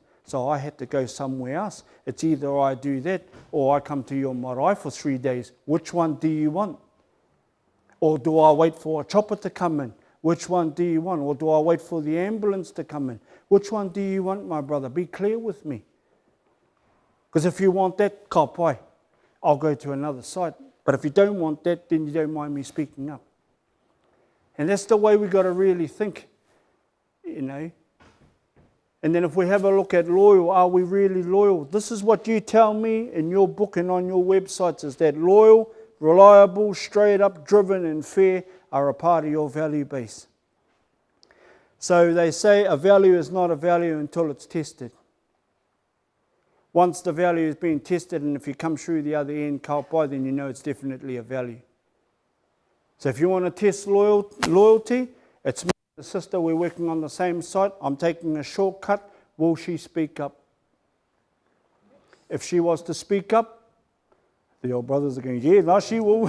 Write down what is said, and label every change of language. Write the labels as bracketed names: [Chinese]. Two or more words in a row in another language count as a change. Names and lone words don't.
[English] So I had to go somewhere else. It's either I do that or I come to your marae for 3 days. Which one do you want? Or do I wait for a chopper to come in? Which one do you want? Or do I wait for the ambulance to come in? Which one do you want, my brother? Be clear with me. Because if you want that, [Māori] ka pai, [English] I'll go to another site. But if you don't want that, then you don't mind me speaking up. And that's the way we've got to really think, you know. And then if we have a look at loyal, are we really loyal? This is what you tell me in your book and on your websites, is that loyal, reliable, straight up, driven and fair are a part of your value base. So they say a value is not a value until it's tested. Once the value has been tested, and if you come through the other end, [Māori] ka pai, [English] then you know it's definitely a value. So if you want to test loyalty, it's me and the sister, we're working on the same site, I'm taking a shortcut, will she speak up? If she was to speak up, the old brothers are going, yeah, no, she will.